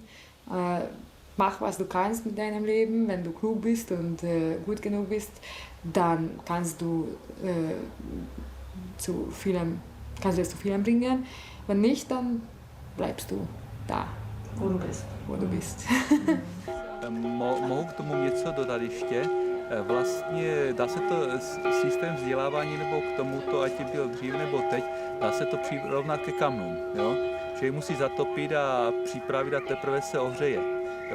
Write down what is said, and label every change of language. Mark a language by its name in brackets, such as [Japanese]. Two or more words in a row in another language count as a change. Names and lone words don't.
[German] Mach, was du kannst mit deinem Leben. Wenn du klug bist und gut genug bist, dann kannst du es zu vielem bringen. Wenn nicht, dann bleibst du da, wo du bist. [Czech] Mohu k tomu něco dodat ještě? Vlastně dá se to systém vzdělávání nebo k tomuto, ať byl dřív nebo teď, dá se to přirovnat ke kamnům. Jo? Člověk musí zatopit a připravit a teprve se ohřeje. Jo?